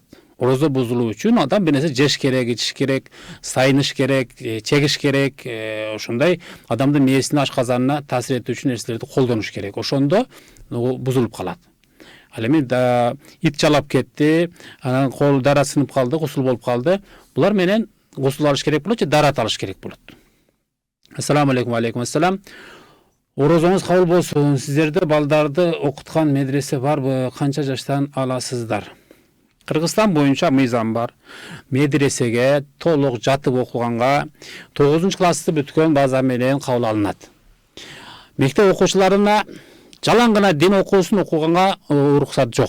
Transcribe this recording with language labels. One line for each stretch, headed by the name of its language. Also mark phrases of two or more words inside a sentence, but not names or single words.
Kyrgyz: Орозо бузулуу үчүн адам бир нерсе жеш керек, ичиш керек, сайыныш керек, чегиш керек, ошондой адамдын мээсине, ашказанына таасир этүүчү нерселерди колдонуш керек. Ошондо бузулуп калат. Ал эми ит жалап кетти, анан кол дара сынып калды, гусул болуп калды. Булар менен гусул алыш керек болот же дарат алыш керек болот.
Arabic: السلام عليكم. عليكم السلام.
Kyrgyz: Орозоңуз кабыл болсун. Сиздерде балдарды окуткан медресе барбы? Канча жаштан аласыздар? Кыргызстан боюнча мыйзам бар. Медресеге толук жатып окуганга 9-классты бүткөн база менен кабыл алынат. Мектеп окуучуларына жалаң гана дин окуусун окуганга уруксат жок.